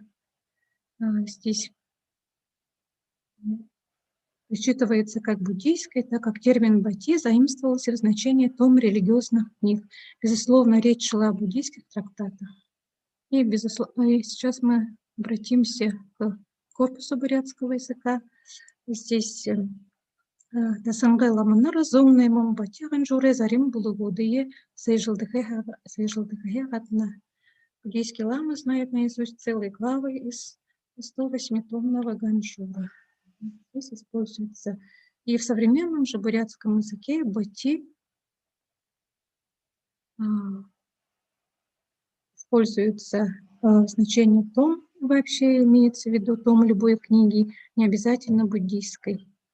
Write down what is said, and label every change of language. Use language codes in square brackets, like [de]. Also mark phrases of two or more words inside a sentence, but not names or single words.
[ru] Здесь считывается как буддийской, так как термин боти заимствовался в значении том религиозных книг. Безусловно, речь шла о буддийских трактатах. И сейчас мы обратимся к корпусу бурятского языка. [bua] Здесь Дасангай ламана разумный мамбати ганжуре зарим булугудые сейжилдыхэ гатна. [ru] Буддийские ламы знают наизусть целые главы из 108-томного ганжура. Здесь используется. И в современном же бурятском языке бати используется значение том, вообще имеется в виду том любой книги, не обязательно буддийской.